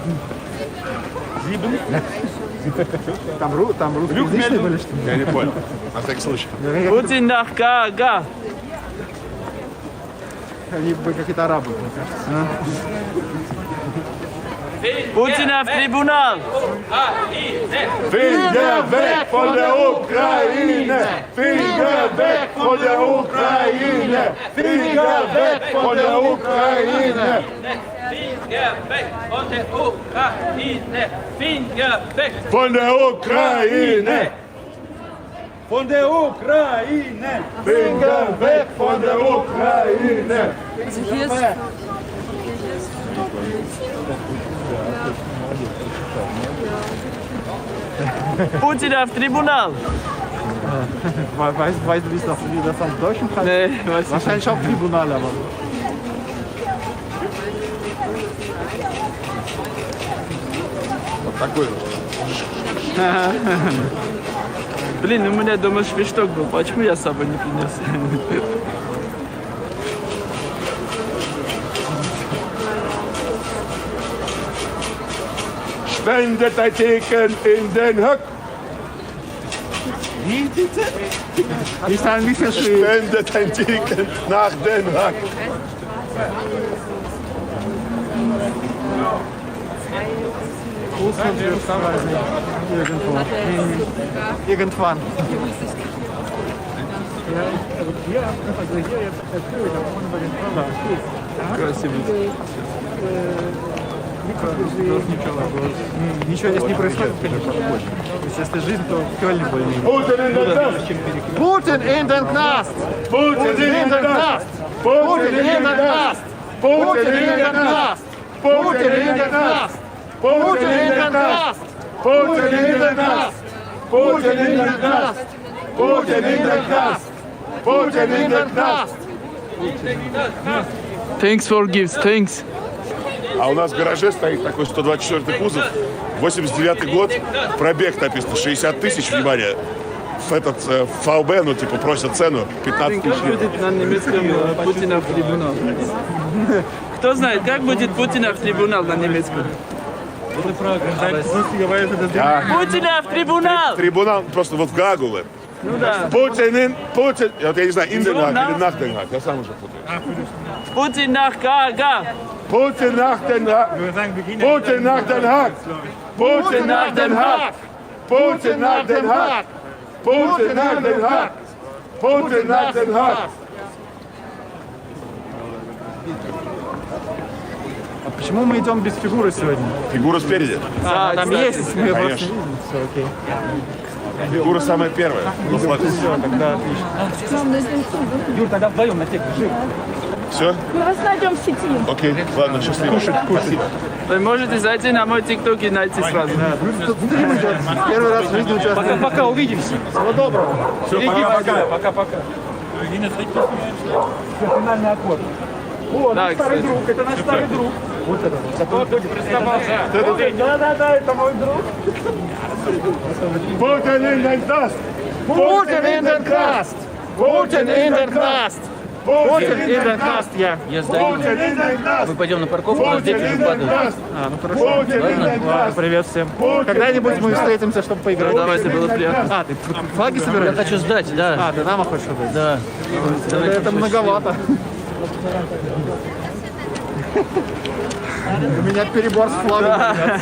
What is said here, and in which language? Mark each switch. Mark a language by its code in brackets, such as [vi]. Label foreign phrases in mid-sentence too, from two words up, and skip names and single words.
[ru] Там русскоязычные были, что ли? Я не понял. На всякий случай. Путин на Гага. Они бы какие-то арабы, мне кажется. Путина в трибунал. [de] Finger weg von der Ukraine! Finger weg von der Ukraine! Finger weg von der Ukraine! Finger weg von der Ukraine! Finger weg von der Ukraine! von der Ukraine! Finger weg von der Ukraine! Also hier ist [ru] Путина в трибунал. [de] Weißt du, wie das auf Deutsch heißt? Nee, weiß ich Wahrscheinlich auch Tribunal, aber... [ru] Вот такой вот. Блин, у меня дома шпишток был. Почему я с собой не принес? [de] Spendenartikel in Den Haag. Wie bitte? Ist ein bisschen schwierig. Spendenartikel nach Den Haag. Russland wird irgendwo. Irgendwann. [ru] Красиво. Ничего здесь не происходит, конечно. То есть, если жизнь, то в Кёльне более-менее. [de] Putin in den Knast! Putin in den Knast! Putin in den Knast! Putin in den Knast! Putin in den Knast! Putin in den Knast! Putin in den Knast! Putin in den Knast! Putin in den Knast! Putin in den Knast! [en] Thanks for gifts, thanks. [ru] А у нас в гараже стоит такой 124-й кузов, 89-й год, пробег написано 60 тысяч, внимание, в этот ФАУБ, ну типа просят цену 15 тысяч. Как будет на немецком Путина в трибунал? Кто знает, как будет Путина в трибунал на немецком? Путина в трибунал! Трибунал просто вот в Гаагу. Ну да. Путин, вот я не знаю, Инденак или Нахденак, я сам уже путаю. Путин nach Гага! [de] Putin nach Den Haag! Putin nach Den Haag! Putin nach Den Haag! Putin nach Den Haag! Putin nach Den Haag! Putin nach Den Haag! [ru] А почему мы идем без фигуры сегодня? Фигура спереди. А, там есть, мы просто Конечно. видим. Все, окей. Фигура самая первая. Ну, все, тогда отлично. Юр, тогда вдвоем на тех жив. Все? Мы вас найдем в сети. Окей, ладно, счастливо. Спасибо. Вы можете зайти на мой тикток и найти сразу. Первый раз в жизни участвую. Пока увидимся. Всего доброго. Все, пока-пока. Финальный аккорд. О, наш старый друг, это наш старый друг. Вот это вот. Кто тут приставал? Да, это мой друг. [de] Putin in den Knast! Putin in den Knast! Putin in den Knast! Putin in den Knast, [ru] я. Я сдаю. Мы пойдем на парковку, у нас дети уже падают. Ну хорошо. Ладно, привет всем. Когда-нибудь мы встретимся, чтобы поиграть. Ну, давайте, было приятно. А, ты флаги собираешь? Я хочу сдать, да. А, ты нам хочешь отдать? Да. Это многовато. У меня перебор с флагом.